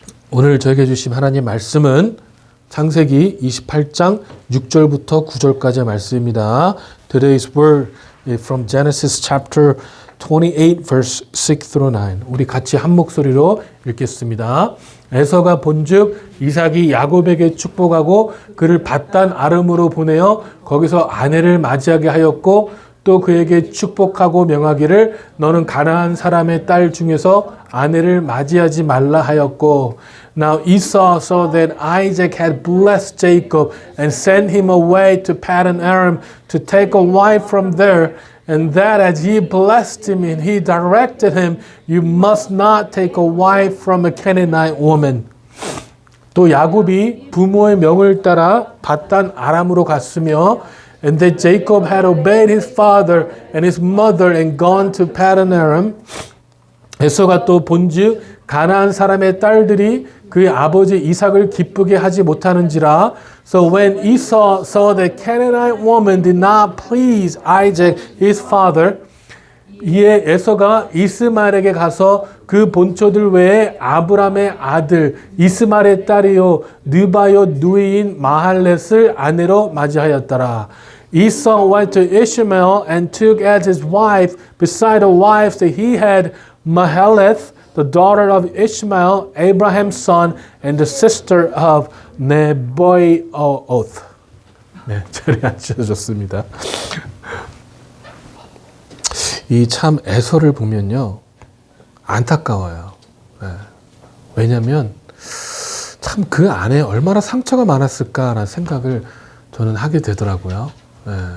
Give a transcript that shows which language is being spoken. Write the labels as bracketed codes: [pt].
[ko] 오늘 저에게 주신 하나님 말씀은 창세기 28장 6절부터 9절까지의 말씀입니다. [en] Today's word is from Genesis chapter 28 verse 6 through 9. [ko] 우리 같이 한 목소리로 읽겠습니다. 에서가 본즉 이삭이 야곱에게 축복하고 그를 밧단 아름으로 보내어 거기서 아내를 맞이하게 하였고 또 그에게 축복하고 명하기를 너는 가나안 사람의 딸 중에서 아내를 맞이하지 말라 하였고 [en] Now Esau saw that Isaac had blessed Jacob and sent him away to Paddan Aram to take a wife from there and that as he blessed him and he directed him you must not take a wife from a Canaanite woman. [ko] 또 야곱이 부모의 명을 따라 밧단 아람으로 갔으며 [en] And that Jacob had obeyed his father and his mother and gone to Paddan Aram. [ko] 에서가 또 본즉 가나안 사람의 딸들이 그의 아버지 이삭을 기쁘게 하지 못하는지라. [en] So when Esau saw that Canaanite woman did not please Isaac his father, [ko] 이에 에서가 이스마엘에게 가서 그 본초들 외에 아브람의 아들 이스마엘의 딸이요 느바요 누이인 마할렛을 아내로 맞이하였더라. [en] Esau went to Ishmael and took as his wife beside the wives that he had Mahaleth, the daughter of Ishmael, Abraham's son, and the sister of Nebaioth. [ko] 네, 자리에 앉으셨습니다. 이 참 에서를 보면요 안타까워요. 네. 왜냐하면 참 그 안에 얼마나 상처가 많았을까라는 생각을 저는 하게 되더라고요. 네.